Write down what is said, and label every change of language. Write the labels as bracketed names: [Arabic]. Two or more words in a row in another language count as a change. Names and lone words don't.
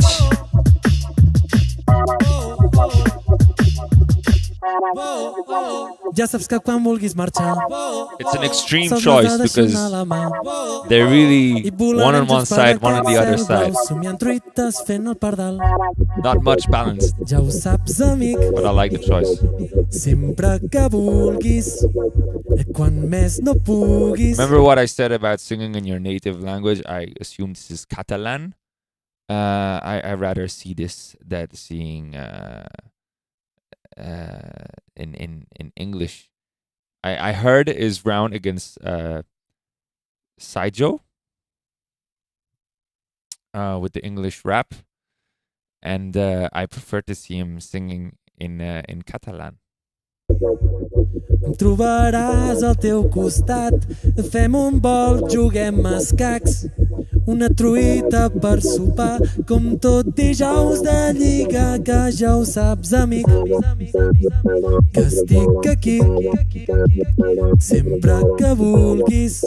[Catalan] Ja saps que quan vulguis marxar, [English] It's an extreme choice because they're really one on one side, one on the other side. [Catalan] somiant truites fent el pardal. [English] Not much balanced, [Catalan] Ja ho saps, amic, [English] but I like the choice. [Catalan] sempre que vulguis, quan més no puguis. [English] Remember what I said about singing in your native language? I assume this is Catalan. I rather see this than seeing in English. I heard is round against Saijo with the English rap, and I prefer to see him singing in Catalan. [Catalan] Em trobaràs al teu costat, fem un vol, juguem a escacs, una truita per sopar, com tot dijous de lliga, que ja ho saps, amic, que estic aquí sempre que vulguis.